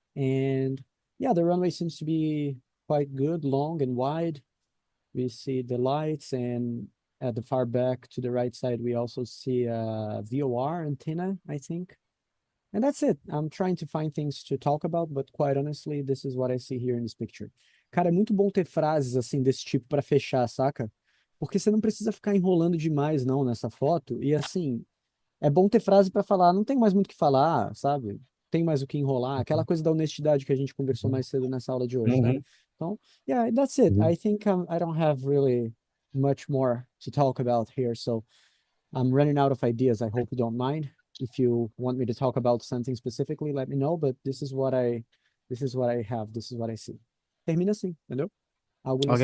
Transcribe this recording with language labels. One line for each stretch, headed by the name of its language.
English: And yeah, the runway seems to be quite good, long and wide. We see the lights, and at the far back to the right side, we also see a VOR antenna, I think. And that's it. I'm trying to find things to talk about, but quite honestly, this is what I see here in this picture.
Portuguese: Cara, é muito bom ter frases assim desse tipo para fechar, saca? Porque você não precisa ficar enrolando demais não nessa foto. E assim, é bom ter frase para falar, não tem mais muito o que falar, sabe? Tem mais o que enrolar, aquela coisa da honestidade que a gente conversou mais cedo nessa aula de hoje, né? Mhm.
English: Então, yeah, that's it. Mhm. I think I don't have really much more to talk about here, so I'm running out of ideas. I hope you don't mind. If you want me to talk about something specifically, let me know, but this is what I have, this is what I see.
Portuguese: Termina assim, entendeu? Algo nessa